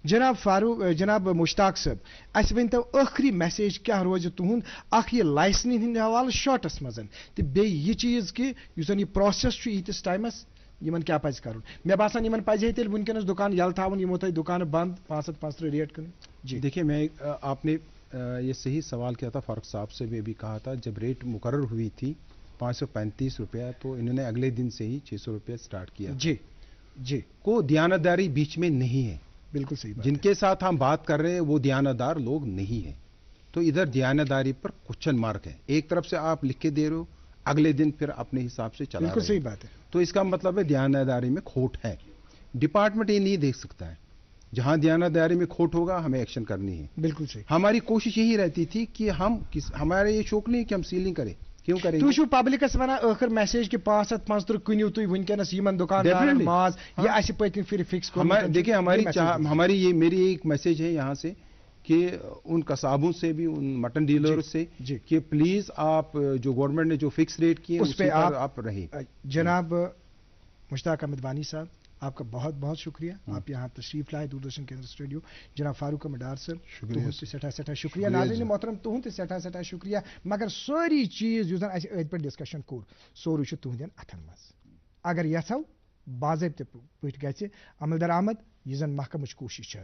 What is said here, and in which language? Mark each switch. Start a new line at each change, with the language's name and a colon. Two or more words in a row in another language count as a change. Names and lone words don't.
Kashmiri: جناب مشتاق صٲب اسہِ ؤنۍتو ٲخری میسیج کیٛاہ روزِ تُہُنٛد اکھ یہِ لایسنہِ ہٕنٛدِ حوالہٕ شارٹس منٛز تہٕ بیٚیہِ یہِ چیٖز کہِ یُس زن یہِ پروسیس چھُ ییٖتِس ٹایمس یِمن کیٛاہ پزِ کرُن. مےٚ باسان یِمن پزِ ہے تیٚلہِ وٕنکیٚنس دُکان یلہٕ تھاوُن یِمو تھٲے دُکانہٕ بنٛد 535 ریٹ کٕنٕنۍ.
Urdu: جی دیکھیے میں آپ نے یہ صحیح سوال کیا تھا فاروق صاحب سے بھی کہا تھا جب ریٹ مقرر ہوئی تھی 535 روپیہ تو انہوں نے اگلے دن سے ہی 600 روپیہ سٹارٹ کیا. جی کو دیانتداری بیچ میں نہیں ہے. بالکل صحیح بات. جن کے ساتھ ہم بات کر رہے ہیں وہ دیانتدار لوگ نہیں ہیں تو ادھر دیانتداری پر کوشچن مارک ہے. ایک طرف سے آپ لکھ کے دے رہے ہو اگلے دن پھر اپنے حساب سے چلا رہے. بالکل صحیح بات ہے. تو اس کا مطلب ہے دیانتداری میں کھوٹ ہے. ڈپارٹمنٹ یہ نہیں دیکھ سکتا ہے. جہاں دیانتداری میں کھوٹ ہوگا ہمیں ایکشن کرنی ہے. بالکل صحیح. ہماری کوشش یہی رہتی تھی کہ ہمارا یہ شوق نہیں کہ ہم سیلنگ کریں. کیوں کریں
Kashmiri: تُہۍ چھُو پبلکس ونان ٲخر میسیج کہ 535 کٕنِو تُہۍ وٕنکیٚنس یِمن دُکاندارن ماز یہِ اَسہِ پٔتمہِ پھِرِ فِکس کوٚرمُت.
Urdu: دیکھیے میری ایک میسیج ہے یہاں سے کہ ان قصابوں سے بھی ان مٹن ڈیلروں سے کہ پلیز آپ جو گورنمنٹ نے جو فکس ریٹ کیے اس پہ آپ رہیں. جناب مشتاق احمد وانی صاحب آپ کا بہت بہت شکریہ. آپ یہاں تشریف لائے دوردرشن کیندر اسٹوڈیو.
Kashmiri: جناب فاروق احمد ڈار صاحب تُہُنٛد تہِ سٮ۪ٹھاہ شکریہ. ناظریٖن محترم تُہُنٛد تہِ سٮ۪ٹھاہ شکریہ. مگر سٲری چیٖز یُس زن اَسہِ أتھۍ پٮ۪ٹھ ڈسکشن کوٚر سورُے چھُ تُہنٛدٮ۪ن اَتھن منٛز. اگر یژھو باضٲبطہٕ پٲٹھۍ گژھِ عمل درآمد یہِ زن محکمٕچ کوٗشش چھِ حظ.